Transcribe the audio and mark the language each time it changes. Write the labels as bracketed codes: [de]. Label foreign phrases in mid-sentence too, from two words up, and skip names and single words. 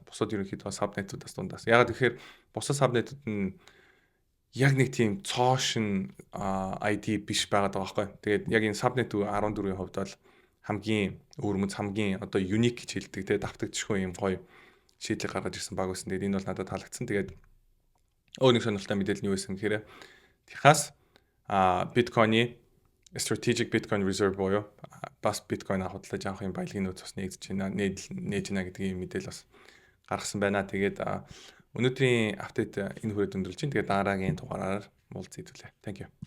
[mn] Бусад ерөнхийдөө subnet-уудаас дундаас. Яг тэгэхээр бусад subnet-ууд нь яг нэг тийм цоошин ID биш байгаад байгаа байхгүй. Тэгээд яг энэ subnet 14-ийн хувьд бол хамгийн өвөрмөц хамгийн одоо unique гэж хэлдэг те давтагдчихгүй юм гоё шийдлийг гаргаж ирсэн баг байсан. Тэгээд энэ бол надад таалагдсан. Тэгээд өөр нэг сонирхолтой мэдээлэл нь юу байсан гэхээр Техас биткойны [en] strategic bitcoin reserve [mn] буюу бас биткойн худалдаж авах юм баялагын нөөц бас нээж байна гэдгийг мэдээлэл бас гаргасан байна. Тэгээд өнөөдрийн апдейт энэ хүрээд өндөрлж байна. Тэгээд дараагийн дугаараар уулзъя. [en] Thank you.